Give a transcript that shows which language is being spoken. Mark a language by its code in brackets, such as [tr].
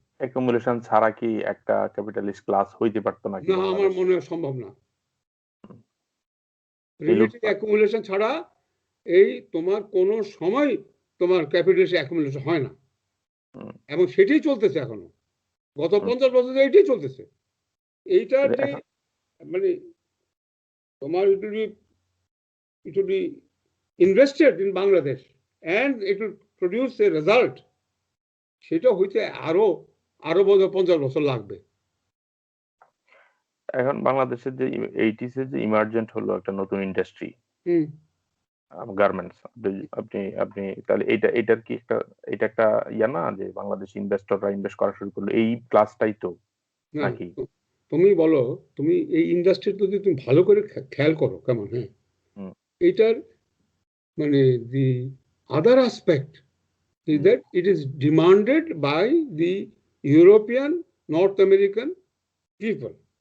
[bn] Accumulation ছাড়া কি একটা ক্যাপিটালিস্ট ক্লাস হইতে পারতো নাকি? না, আমার মনে হয় সম্ভব না। প্রিমিটিভ অ্যাকুমুলেশন ছাড়া এই তোমার কোন সময় তোমার ক্যাপিটালিস্ট অ্যাকুমুলেশন হয় না, এবং সেটাই চলতেছে এখনো। গত 50 বছর ধরে এটাই চলতেছে। এইটা যে মানে তোমার [en] it will be invested in Bangladesh and it will produce a result, [bn] সেটা হইতে আরো 50 বছর লাগবে। এখন বাংলাদেশের যে 80s এর যে ইমার্জেন্ট হলো একটা নতুন ইন্ডাস্ট্রি, গার্মেন্টস, আপনি তাহলে এটার কি এটা একটা ইয়া না যে বাংলাদেশ ইনভেস্টররা ইনভেস্ট করা শুরু করলো, এই ক্লাসটাই তো নাকি? তুমি বলো, তুমি এই ইন্ডাস্ট্রি যদি তুমি ভালো করে খেয়াল করো কেমন, হ্যাঁ, এটার মানে [en] the other aspect is that it is demanded by the European, North American people.